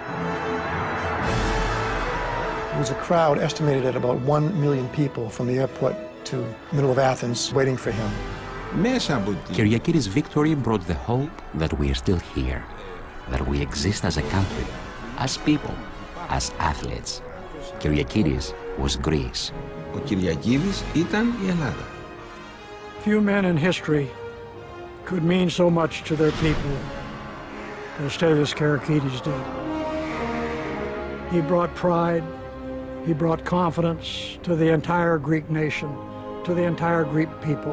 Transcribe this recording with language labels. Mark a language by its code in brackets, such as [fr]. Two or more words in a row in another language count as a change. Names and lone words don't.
[en] There was a crowd estimated at about 1 million people from the airport to the middle of Athens waiting for him. Kyriakidis' victory brought the hope that we are still here, that we exist as a country, as people, as athletes. Kyriakidis was Greece. [el] Ο Κυριακίδης ήταν η Ελλάδα. [en] Few men in history could mean so much to their people as Stilianos Kyrgiakidis did. He brought pride, he brought confidence to the entire Greek nation, to the entire Greek people.